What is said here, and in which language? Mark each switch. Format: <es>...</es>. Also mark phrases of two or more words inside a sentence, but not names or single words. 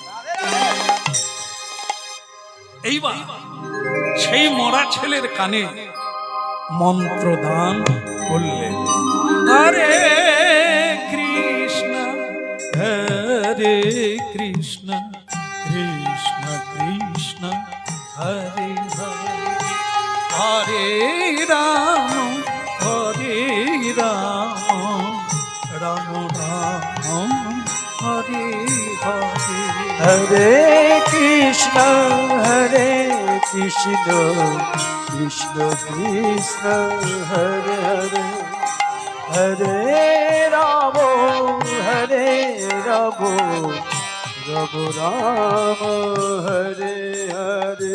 <bn>এইবার সেই মরা ছেলের কানে মন্ত্র দান করলেন,</bn> <sa>हरे कृष्ण हरे कृष्ण कृष्ण कृष्ण हरे हरे, हरे राम हरे राम राम राम हरे हरे, हरे कृष्ण कृष्ण कृष्ण हरे हरे, हरे राम हरे राम राम राम हरे हरे,</sa>